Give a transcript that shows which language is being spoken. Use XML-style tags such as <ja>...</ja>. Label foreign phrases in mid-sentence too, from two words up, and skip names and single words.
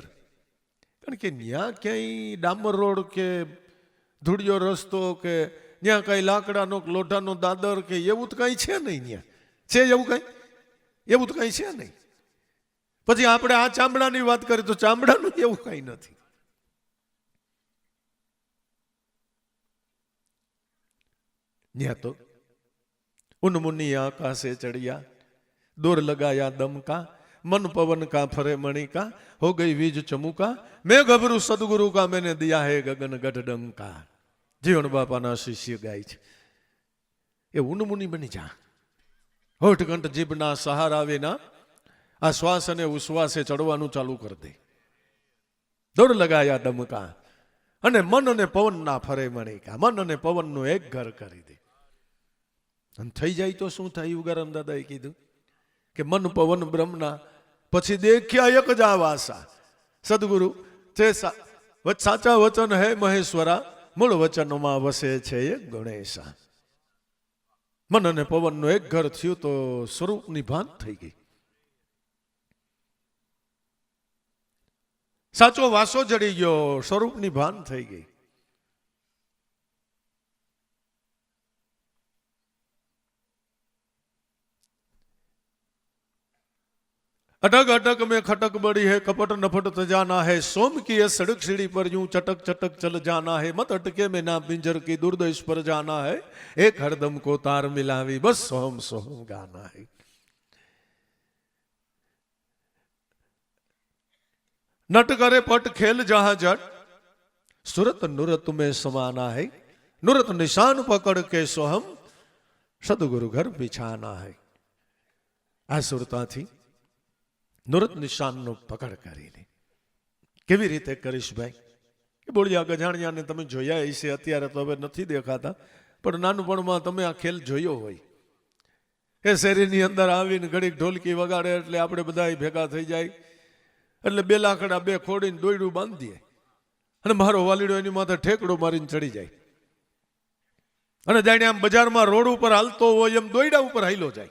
<gu>કારણ કે ન્યા ક્યાંય ડામર રોડ કે ધૂળિયો રસ્તો કે ત્યાં કઈ લાકડાનો લોઢાનો દાદર કે એવું તો કઈ છે નહીં. ત્યાં છે એવું કઈ? એવું તો કઈ છે નહીં. પછી આપણે આ ચામડાની વાત કરીએ તો ચામડાનું એવું કઈ નથી. ત્યાં તો</gu> <hi>उनमुनि आकाशे चढ़िया, दौर लगाया दम का, मन पवन का फरे मणि का, हो गई बीज चमुका, मैं घबरू सदगुरु का मैंने दिया है गगन गढ़ डंका.</hi> <gu>જીવન બાપા ના શિષ્ય ગાય છે એ</gu> <hi>उनमुनि बनी जा.</hi> <gu>હોઠ કંઠ જીભના સહારા વિના આ શ્વાસ અને ઉશ્વાસે ચઢવાનું</gu> <hi>चालू कर दे. दौड़ लगाया दम का</hi> <gu>અને મન અને પવન ના</gu> <hi>फरे मणि का,</hi> <gu>મન અને પવન નું એક ઘર કરી દે. થઈ જાય તો શું થાય? ઉગારામ દાદાએ કીધું કે મન પવન બ્રહ્મના પછી દેખ્યા એક જ આવાસા. સદગુરુ તે સાચા વચન હે મહેશ્વરા, મૂળ વચનમાં વસે છે એ ગણેશા. મન અને પવનનું એક ઘર થયું તો સ્વરૂપની ભાન થઈ ગઈ. સાચો વાસો જડી ગયો, સ્વરૂપની ભાન થઈ ગઈ.</gu> <hi>अटक अटक में खटक बड़ी है, कपट नफट जाना है, सोम की ये सड़क सीढ़ी पर यूं चटक चटक चल जाना है, मत अटके में ना पिंजर की दुर्दश पर जाना है, एक हरदम को तार मिलावी बस सोहम सोहम गाना है. नट करे पट खेल जहां जट, सुरत नुरत में समाना है, नुरत निशान पकड़ के सोहम सदगुरु घर बिछाना है.</hi> <gu>આ સુરતા થી નુરત નિશાનનો પકડ કરીને કેવી રીતે કરીશ ભાઈ? એ બોળિયા ગજાણિયાને તમે જોયા હશે, અત્યારે તો હવે નથી દેખાતા, પણ નાનપણમાં તમે આ ખેલ જોયો હોય. એ શેરીની અંદર આવીને ઘડીક ઢોલકી વગાડે એટલે આપણે બધા ભેગા થઈ જાય, એટલે બે લાકડા બે ખોડીને દોયડું બાંધીએ અને મારો વાલીડો એની માથે ઠેકડો મારીને ચડી જાય અને જાણે આમ બજારમાં રોડ ઉપર હાલતો હોય એમ દોયડા ઉપર હાઈલો જાય.</gu>